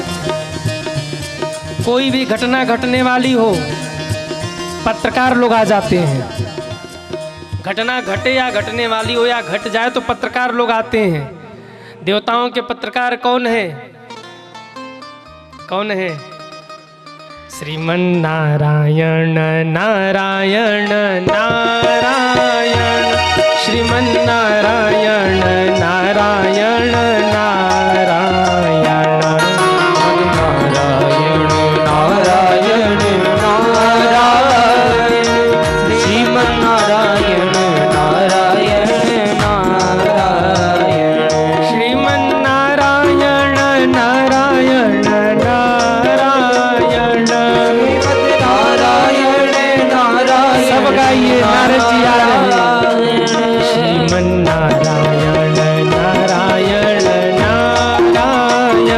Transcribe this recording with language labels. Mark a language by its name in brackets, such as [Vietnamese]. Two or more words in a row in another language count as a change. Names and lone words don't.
[Hindi] कोई भी घटना घटने वाली हो, पत्रकार लोग आ जाते हैं। घटना घटे या घटने वाली हो या घट जाए तो पत्रकार लोग आते हैं। देवताओं के पत्रकार कौन है? कौन है? श्रीमन नारायण नारायण नारायण, श्रीमन नारायण नारायण नारायण, नारायण नारायण नारायण, श्रीमन नारायण नारायण नारायण, श्रीमन नारायण नारायण नारायण, नारायण नारायण। सब गाइए, नारद जी आ रहे हैं। श्रीमन नारायण नारायण नारायण,